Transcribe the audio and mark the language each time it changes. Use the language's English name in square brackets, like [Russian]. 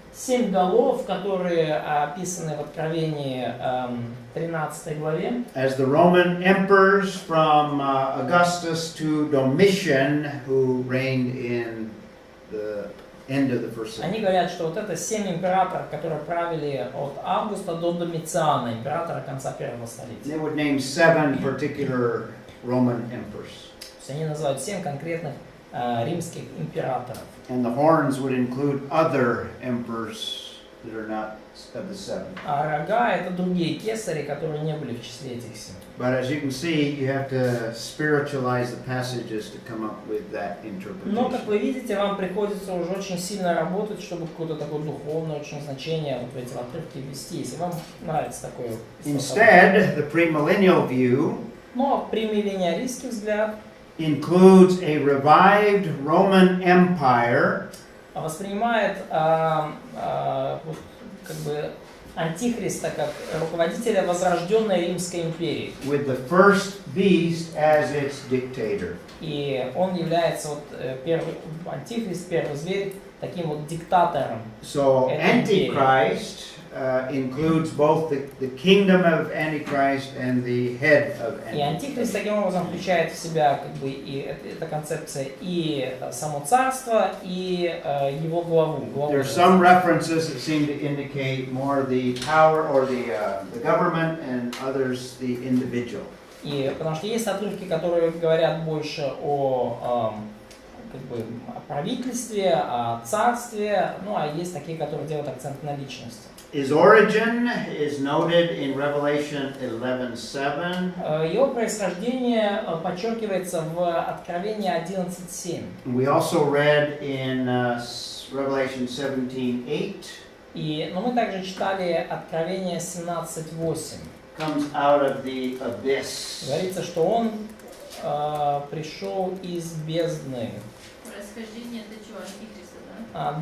[Russian] 7 голов, которые описаны в Откровении 13 главе. [English] As the Roman emperors from Augustus to Domitian, who reigned in the end of the first century. [Russian] Они говорят, что вот это 7 императоров, которые правили от Августа до Домициана, императора конца первого столетия. [English] They would name 7 particular Roman emperors. [Russian] То есть они называют 7 конкретных римских императоров. [English] And the horns would include other emperors that are not of the 7. [Russian] А рога — это другие кесари, которые не были в числе этих 7. [English] But as you can see, you have to spiritualize the passages to come up with that [Russian] Но, как [English] interpretation. [Russian] вы видите, вам приходится уже очень сильно работать, чтобы какое-то такое духовное очень значение вот в эти отрывки ввести, если вам нравится такое. [English] Instead, the premillennial view [Russian] Но премиллениалистский взгляд [English] includes a revived Roman Empire [Russian] воспринимает вот, как бы антихриста как руководителя возрожденной Римской империи. [English] with the first beast as its dictator. [Russian] И он является вот первый антихрист, первый зверь, таким вот диктатором. [English] So [Russian] этой империи. [English] Antichrist includes both the kingdom of Antichrist and the head of [Russian] И антихрист таким образом включает в себя как бы и эта концепция и само царство, и его главу. [English] There are some references that seem to indicate more the power or the government and others the individual. [Russian] И потому что есть отрывки, которые говорят больше о как бы о правительстве, о царстве, ну а есть такие, которые делают акцент на личности. [English] His origin is noted in Revelation 11:7. [Russian] Его происхождение подчеркивается в Откровении 11:7. [English] We also read in Revelation 17:8. [Russian] Но мы также читали Откровение 17:8. [English] Comes out of the abyss. [Russian] Говорится, что он пришел из бездны. Происхождение это что, антихриста, да?